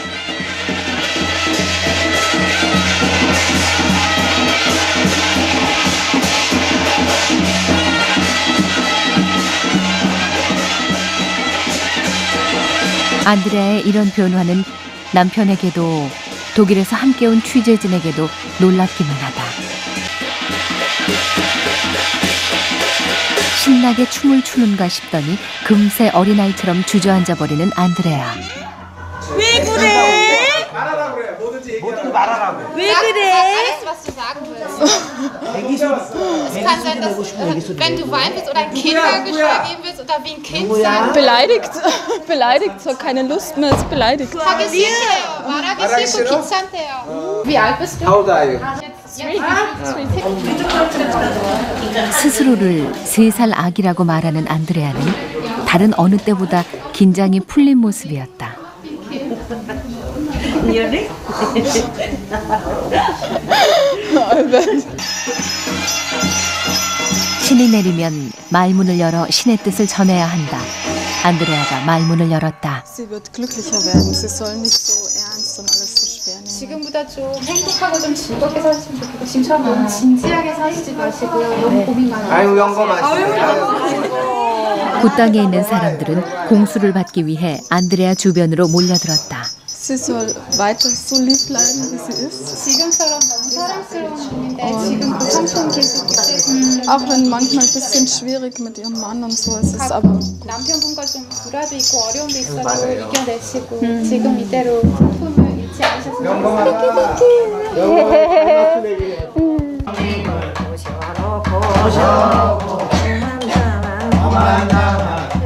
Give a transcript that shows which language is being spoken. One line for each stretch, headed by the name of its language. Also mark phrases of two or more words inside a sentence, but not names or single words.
Korean: 안드레아의 이런 변화는 남편에게도 독일에서 함께 온 취재진에게도 놀랍기만 하다. 신나게 춤을 추는가 싶더니 금세 어린아이처럼 주저앉아버리는 안드레아. 왜 그래? 말하라고 그래. 뭐든지 말하라고. 왜 그래?
German: Alles, was du sagen willst. Es kann sein, dass wenn du weinen willst oder ein Kindergeschrei geben willst oder wie ein Kind sein. Beleidigt, so keine Lust mehr, ist beleidigt. Wie alt bist du?
English: How old are you?
Korean: 스스로를 3살 아기라고 말하는 안드레아는 다른 어느 때보다 긴장이 풀린 모습이었다. 미안해? 신이 내리면 말문을 열어 신의 뜻을 전해야 한다. 안드레아가 말문을 열었다.
German: Sie wird glücklicher werden. Sie soll nicht so ernst und alles so schwer nehmen.
Korean: 지금보다 좀 행복하고 좀 즐겁게 사시면 좋겠고 지금처럼 너무 진지하게 사시지 마시고요. 너무 고민 많아요. 아유 영감 맛있어요. 굿땅에 있는 사람들은 공수를 받기 위해 안드레아 주변으로 몰려들었다.
German: Sie soll weiter so lieb bleiben, wie sie ist.
Korean: 지금처럼 너무 사랑스러운 분인데 지금 그 삼촌 계속
German: Auch wenn manchmal ein bisschen schwierig mit ihrem Mann und so ist es aber.
Korean: 남편분과 좀 불화도 있고 어려움도 있어도 이겨내시고 지금 이대로 상품을 잃지 않으셨으면 좋겠어요.